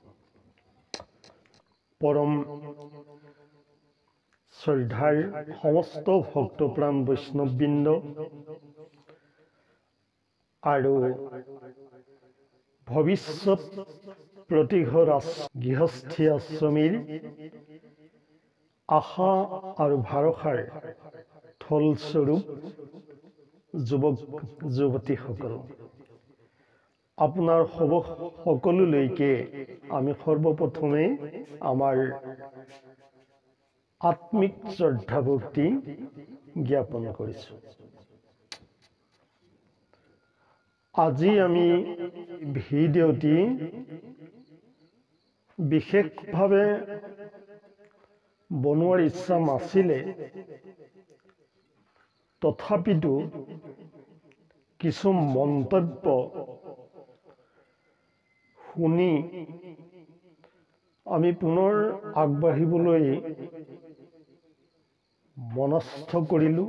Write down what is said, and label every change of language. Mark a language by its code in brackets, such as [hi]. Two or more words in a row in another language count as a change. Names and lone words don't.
[as] পৰম শ্ৰদ্ধাৰ সমস্ত ভক্তপ্ৰাণ বৈষ্ণববৃন্দ আৰু ভৱিষ্যত প্ৰতিঘৰ গৃহস্থী আশ্ৰমীৰ আশা আৰু ভৰসাৰ ফলস্বৰূপ যুৱক যুৱতী সকল আপোনাৰ সকলোলৈকে আমি সৰ্বপ্ৰথমে আমাৰ আত্মিক শ্ৰদ্ধা ভক্তি জ্ঞাপন কৰিছোঁ। আজি আমি ভিডিঅ'টি বিশেষভাৱে বনোৱাৰ ইচ্ছা নাছিলে, তথাপিতো কিছু মন্তব্য শুনি আমি পুনৰ আগবাঢ়িবলৈ মনস্থ কৰিলোঁ।